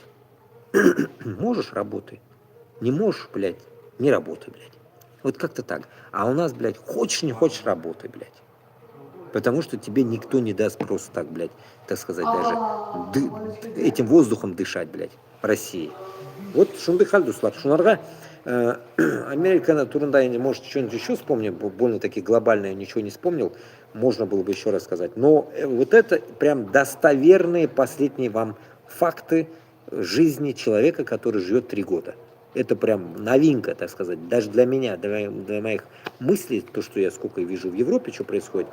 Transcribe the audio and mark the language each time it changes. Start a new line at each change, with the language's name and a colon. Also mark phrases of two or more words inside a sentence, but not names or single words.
Russian: Можешь, работай. Не можешь, блядь, не работай, блядь. Вот как-то так. А у нас, блядь, хочешь, не хочешь, работай, блядь. Потому что тебе никто не даст просто так, блядь, так сказать, даже этим воздухом дышать, блядь, в России.
Tatar: Вот шунды хальдуслар. Шунарга Америка турында,
Russian: может, что-нибудь еще вспомню, больно таки глобальное ничего не вспомнил, можно было бы еще рассказать. Но вот это прям достоверные последние вам факты жизни человека, который живет 3 года. Это прям новинка, так сказать, даже для меня, для моих мыслей, то, что я сколько вижу в Европе, что происходит.